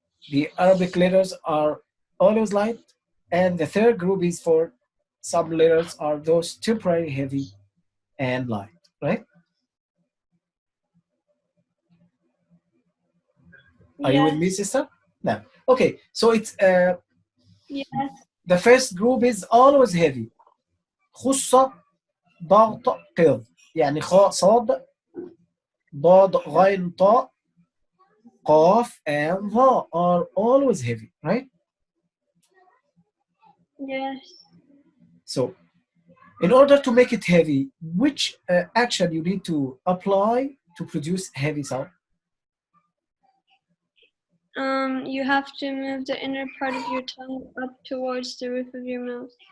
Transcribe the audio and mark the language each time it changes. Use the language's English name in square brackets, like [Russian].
[English] The Arabic letters are always light. And the third group is for some letters are those temporary heavy and light, right? Are you with me, sister? No. Okay, so it's Yes. the first group is always heavy. [Arabic] خصة ضغط قض يعني خاء صاد ضاد غين طاء قاف and ظا [English] are always heavy, right? Yes. So in order to make it heavy, which action you need to apply to produce heavy sound? You have to move the inner part of your tongue up towards the roof of your mouth.